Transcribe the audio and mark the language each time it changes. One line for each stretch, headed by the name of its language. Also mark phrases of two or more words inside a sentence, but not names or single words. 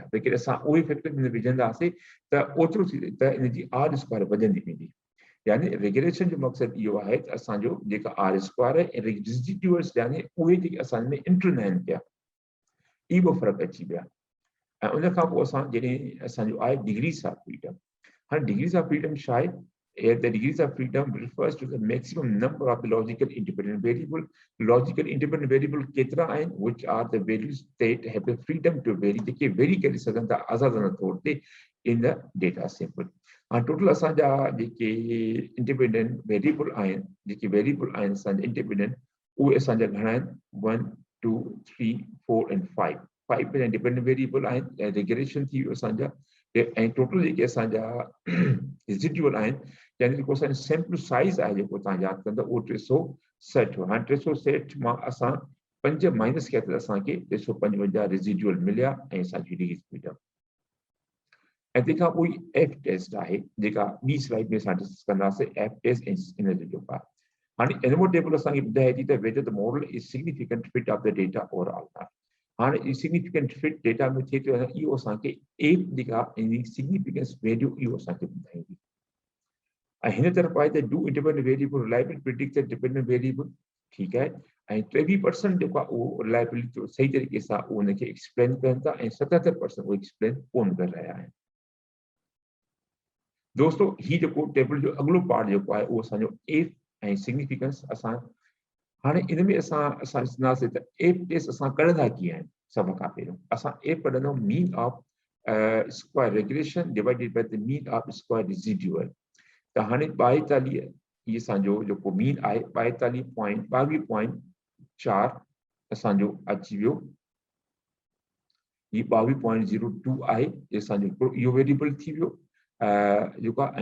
Sindhi: लेकिन असां उहे फैक्टर हिन में विझंदासीं त ओतिरो थी त इन जी R स्क्वायर वधंदी वेंदी। यानी रेगुलेशन जो मक़सदु इहो आहे त असांजो जेका R स्क्वायर आहे ऐं रेजिड्यूअल्स यानी उहे जेके असां में इंटर न आहिनि पिया इहो फ़र्क़ु अची विया। ऐं उन खां पोइ असां जॾहिं असांजो आहे
English: degrees of freedom.
Sindhi: हाणे
English: degrees of freedom
Sindhi: छा आहे?
English: The degrees of freedom refers to the maximum number of the logical independent variable. Logical independent variable
Sindhi: केतिरा आहिनि,
English: which are the values that have the freedom to vary,
Sindhi: जेके वेरी करे सघनि था आज़ादाना तौर ते
English: in the data sample.
Sindhi: हाणे टोटल असांजा जेके
English: independent variable
Sindhi: आहिनि, जेके वेरिएबल आहिनि असांजा इंडिपेंडेंट, उहे असांजा घणा आहिनि 1 2 3 4 and 5 5
English: independent variable
Sindhi: आहिनि ऐं रेगुलेशन थी वियो असांजा ऐं टोटल जेके असांजा रेजिड्यूअल आहिनि यानी जेको असांजो
English: sample size
Sindhi: आहे जेको तव्हां यादि कंदा उहो 360 हो। हाणे 360 मां असां 5 माइनस कया त असांखे 355 रेजिड्यूअल मिलिया ऐं असांजी
English: degrees freedom.
Sindhi: ऐं तंहिंखां पोइ एफ टेस्ट आहे जेका ॿी स्लाइड में असां डिस्कस कंदासीं। एफ टेस्ट इन जो आहे हाणे एनमो टेबल असांखे ॿुधाए थी त
English: whether the model is significant fit of the data or not।
Sindhi: हाणे
English: significant fit
Sindhi: डेटा में थिए थो इहो असांखे एफ जेका इन
English: significance value
Sindhi: इहो असांखे ॿुधाईंदी। ऐं हिन तरफ़ आहे त
English: do independent variable reliable predict the dependent variable,
Sindhi: ठीकु आहे। ऐं 23% जेको आहे उहो रिलायबिलिटी सही तरीक़े सां उहो हुनखे एक्सप्लेन कनि था ऐं 77% उहो एक्सप्लेन कोन करे रहिया आहिनि। दोस्तों ही जेको टेबल जो अॻिलो पार्ट जेको आहे उहो असांजो एफ ऐं सिग्निफिकेंस असां हाणे इन में असां ॾिसंदासीं त एफ टेस्ट असां कढंदा कीअं आहिनि। सभ खां पहिरियों असां एफ कढंदा
English: mean of square regulation divided by the mean of square residual.
Sindhi: त हाणे 42 इहे असांजो जेको मीन आहे 42.4 असांजो अची वियो। ही 22.02 आहे असांजो इहो वेरिएबल थी वियो जेको आहे।